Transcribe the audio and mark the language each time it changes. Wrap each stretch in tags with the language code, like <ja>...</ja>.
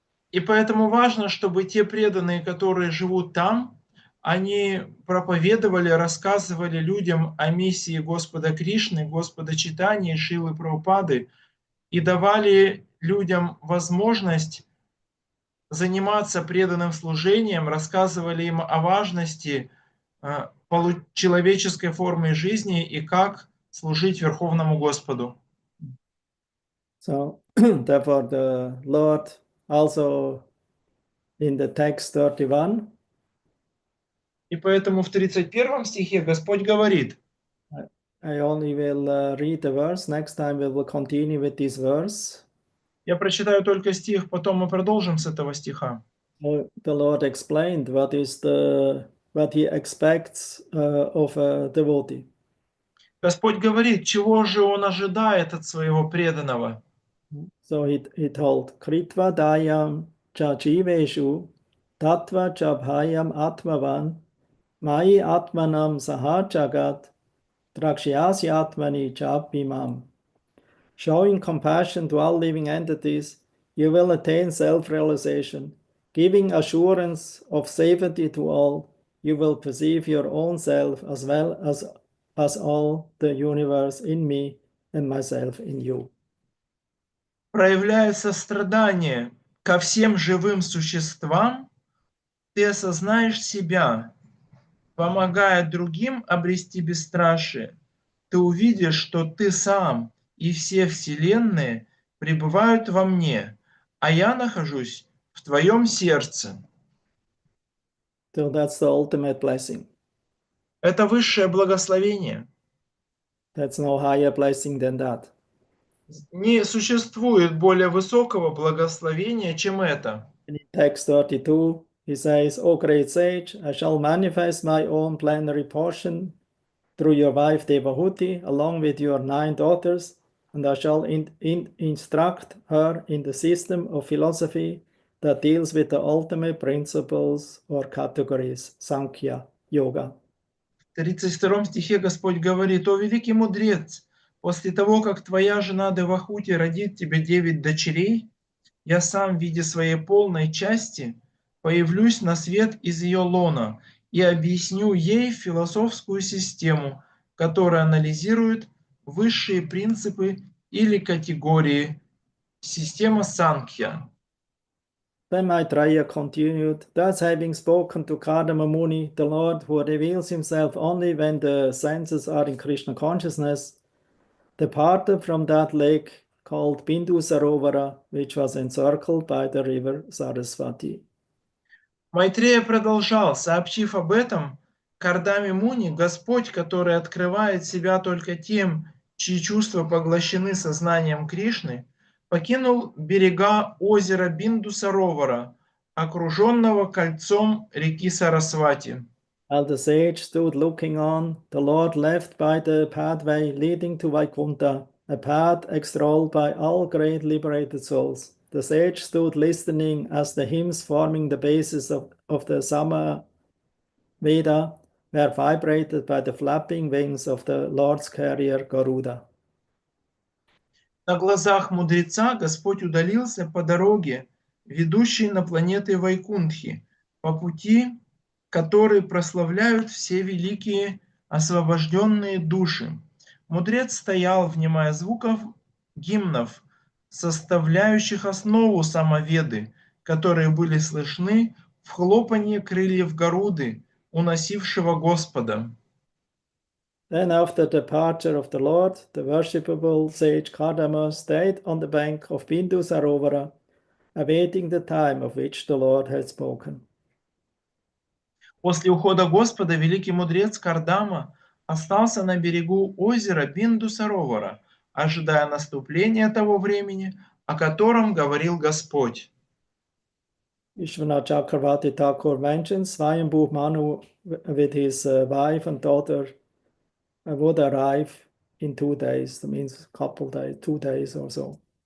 <ru>И поэтому важно, чтобы те преданные, которые живут там, они проповедовали, рассказывали людям о миссии Господа Кришны, Господа Чайтаньи, Шрилы Прабхупады и давали людям возможность заниматься преданным служением, рассказывали им о важности человеческой формы жизни и как служить Верховному Господу.</ru> <en>So, therefore, the Lord also in the text 31.</en> <ru>И поэтому в 31 стихе Господь говорит.</ru> <en>I only will read the verse. Next time we will continue with this verse.</en> <ru>Я прочитаю только стих, потом мы продолжим с этого стиха.</ru> <en>The Lord explained what He expects of a devotee.</en> <ru>Господь говорит, чего же Он ожидает от своего преданного.</ru> <en>So he told,</en> <sa>Kritva dayam cha jiveshu tattva cha bhayam atmavan mai atmanam sahajagat drakshyasi atmani cha bhimam.</sa> <en>Showing compassion to all living entities, you will attain self-realization. Giving assurance of safety to all, you will perceive your own self as well as all the universe in me and myself in you.</en> <ru>Проявляя сострадание ко всем живым существам, ты осознаешь себя. Помогая другим обрести бесстрашие, ты увидишь, что ты сам и все вселенные пребывают во мне, а я нахожусь в твоем сердце.</ru> <en>So that's the ultimate blessing.</en> <ru>Это высшее благословение.</ru> <en>That's no higher blessing than that.</en> <ru>Не существует более высокого благословения, чем это.</ru> <en>In text 32, he says, O great sage, I shall manifest my own plenary portion through your wife Devahuti, along with your 9 daughters, and I shall instruct her in the system of philosophy that deals with the ultimate principles or categories, Sankhya, Yoga.</en> <ru>В 32 стихе Господь говорит: «О великий мудрец, после того, как твоя жена Девахути родит тебе 9 дочерей, я сам в виде своей полной части появлюсь на свет из ее лона и объясню ей философскую систему, которая анализирует высшие принципы или категории, система Санkhya».</ru> <en>Then Maitreya continued, thus having spoken to Kardama Muni, the Lord who reveals himself only when the senses are in Krishna consciousness, departed from that lake called Bindu Sarovara, which was encircled by the river Saraswati.</en> <ru>Майтрея продолжал, сообщив об этом Кардаме Муни, Господь, который открывает себя только тем, чьи чувства поглощены сознанием Кришны, покинул берега озера Бинду-Саровара, окруженного кольцом реки Сарасвати.</ru> <en>While the sage stood looking on, the Lord left by the pathway leading to Vaikuntha, a path extolled by all great liberated souls. The sage stood listening as the hymns forming the basis of the Sama Veda were vibrated by the flapping wings of the Lord's carrier Garuda.</en> <ru>На глазах мудреца Господь удалился по дороге, ведущей на планеты Вайкунтхи, по пути, который прославляют все великие освобожденные души. Мудрец стоял, внимая звуков гимнов, составляющих основу самоведы, которые были слышны в хлопанье крыльев Гаруды, уносившего Господа.</ru> <en>Then after the departure of the Lord, the worshipable sage Kardama stayed on the bank of Bindu Sarovara, awaiting the time of which the Lord had spoken.</en> <ru>После ухода Господа великий мудрец Кардама остался на берегу озера Бинду-Саровара, ожидая наступления того времени, о котором говорил Господь.</ru> <en>Vishwanath Chakravarti Thakur mentions Swayambhu Manu with his wife and daughter would arrive in 2 days. That means a couple days, 2 days or so.</en>